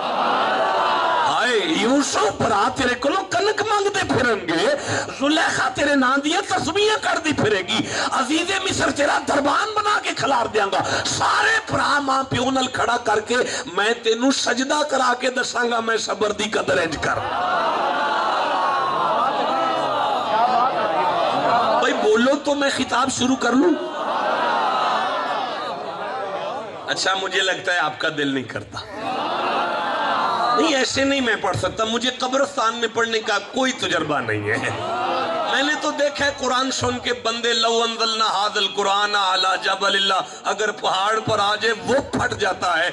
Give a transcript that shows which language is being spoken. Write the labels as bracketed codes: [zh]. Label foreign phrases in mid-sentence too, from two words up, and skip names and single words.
[pa] یوسف بھرا تیرے کو کنک مانگتے پھریں گے، زلیخا تیرے نام دیا تسبیحیں کرتی پھرے گی، عزیز مصر تیرا دربان بنا کے کھلار دینگا. سارے بھرا ماں پیو نال کھڑا کر کے میں تینوں سجدہ کرا کے دسانگا میں صبر دی قدر انج کر. [ur] भाई بولو تو میں خطاب شروع کر لوں؟ اچھا مجھے لگتا ہے آپ کا دل نہیں کرتا. نہیں ایسے نہیں میں پڑھ سکتا, مجھے قبرستان میں پڑھنے کا کوئی تجربہ نہیں ہے. میں نے تو دیکھا ہے قرآن سن کے بندے [ar] لو انزلنا ھذا القرآن علی جبل [ur] اللہ, اگر پہاڑ پر آ جائے وہ پھٹ جاتا ہے.